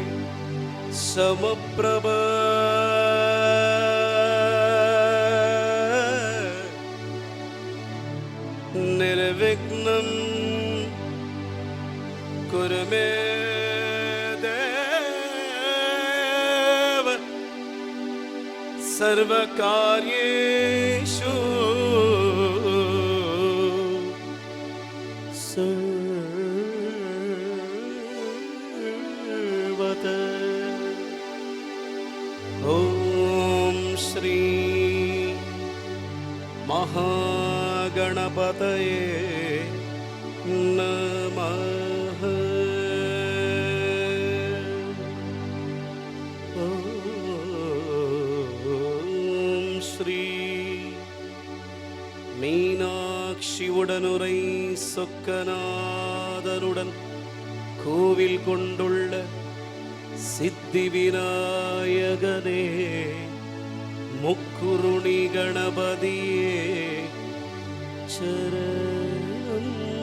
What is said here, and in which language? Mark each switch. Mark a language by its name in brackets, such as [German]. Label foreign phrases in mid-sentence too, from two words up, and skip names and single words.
[Sanskrit] சமப்ரப निर्विघ्नं कुरु मे देव सर्वकार्येषु सर्वदा. ॐ श्री महागणपतये नमः. [Tamil] ஸ்ரீ மீனாட்சி உடனுரை சொக்கநாதனுடன் கோவில் கொண்டுள்ள சித்தி விநாயகனே முக்குருணி கணபதியே சரணம்.